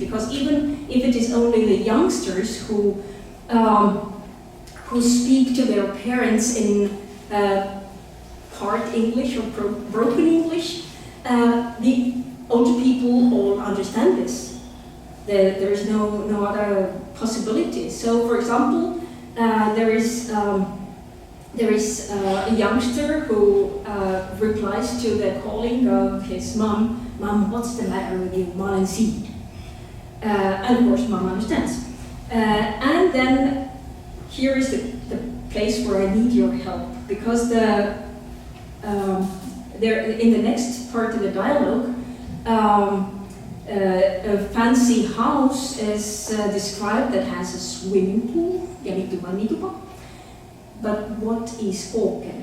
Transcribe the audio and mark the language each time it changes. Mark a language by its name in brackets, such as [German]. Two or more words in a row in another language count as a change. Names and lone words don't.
[English] Because even if it is only the youngsters who speak to their parents in part English or broken English, the older people all understand this. There is no other possibility. So, for example, there is a youngster who replies to the calling of his mom, "Mom, what's the matter with you? [Estonian] Ma olen siin." [English] And of course, Mom understands. And then here is the place where I need your help, because there in the next part of the dialogue, a fancy house is described that has a swimming pool, but what is ooken?